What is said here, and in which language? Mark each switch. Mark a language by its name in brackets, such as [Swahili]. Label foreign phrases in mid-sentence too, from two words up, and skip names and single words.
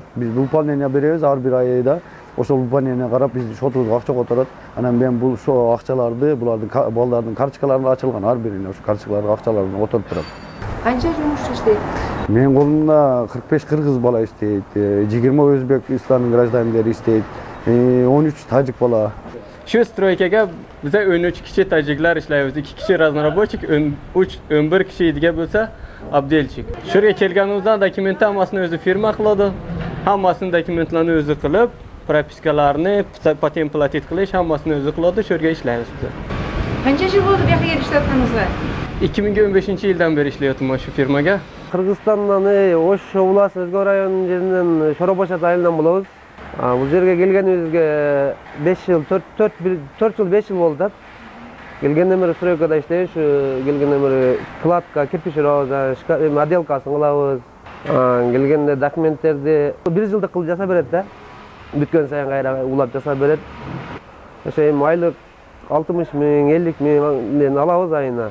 [Kyrgyz] Биз выполнение беребиз ар бир айда. Ошол выполнение карап биздин шотубузга акча которот. Анан мен бул акчаларды, булардын балдардын карточкаларында ачылган ар бирине ошо карточкаларга акчаларын которуп турат. Канча жумушчу иштейт? Мен колумда 45 кыргыз бала иштейт, 20 Өзбекстандын гражданинleri иштейт, 13 тажик бала. [Uzbek] Şu stroykaga bize 13 kişi taciklar işlaymiz, 2 kişi raznorobochik, 11 kişiydiga bo'lsa abdelchik. Şuraya kelganimizda dokumenti hammasini o'zi firma qiladi. Hammasini dokumentlarni o'zi qilib, propiskalarni, patent platit qilish hammasini o'zi qiladi, shu yerga ishlaymiz biz. Qancha yil bo'ldi bu yerga ishlayotganingizga? 2015-yildan beri ishlayapman shu firmaga. Qirg'izistondan Osh viloyati O'zgar rayonining yerinden Shoroboshat ayilidan bo'lamiz. Bu yerga kelganimizga 5 yil, 4 yil 5 yil bo'ldi. [Kyrgyz] Келгенден бери стройкада иштейбиз, келгенден бери кладка, кирпич урабыз, отделкасын кылабыз. Келгенде документтерди 1 жылдык кылып жасап берет да. Бүткөн сайын кайра улап жасап берет. Ошо эми айлык 60 миң, 50 миңден алабыз айына.